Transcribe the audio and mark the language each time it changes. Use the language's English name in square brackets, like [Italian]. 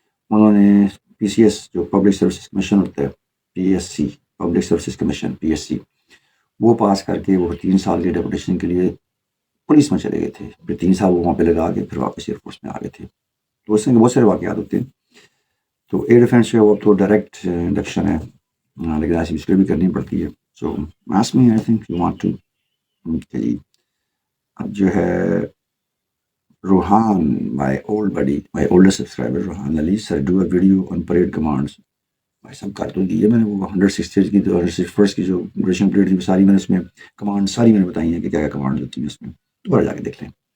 [Urdu] انہوں نے PCS جو پبلک سروسز کمیشن ہوتا ہے, PSC public services commission PSC, وہ پاس کر کے وہ 3 سال کے ڈیپوٹیشن کے لیے پولیس میں چلے گئے تھے. پھر 3 سال وہ وہاں پہ لگا کے پھر واپس ایئر فورس میں آ گئے تھے. تو اس میں بہت سارے واقعات ہوتے ہیں. تو ایئر ڈیفینس جو ہے وہ تو ڈائریکٹ انڈکشن ہے, لیکن ایسی اس کے بھی کرنی پڑتی ہے. [English] So ask me I think you want to. [Urdu] جی اب جو ہے [English] Rohan, my old buddy, my older subscriber Rohan Ali sir, do a video on parade commands. [Urdu] بھائی سب کر تو دیے میں نے, وہ 160 کی تو 161 کی جو ڈیوریشن پیریڈ تھی ساری میں نے اس میں کمانڈ ساری میں نے بتائی ہیں کہ کیا کیا کمانڈ ہوتی ہیں اس میں, دوبارہ جا کے دیکھ لیں.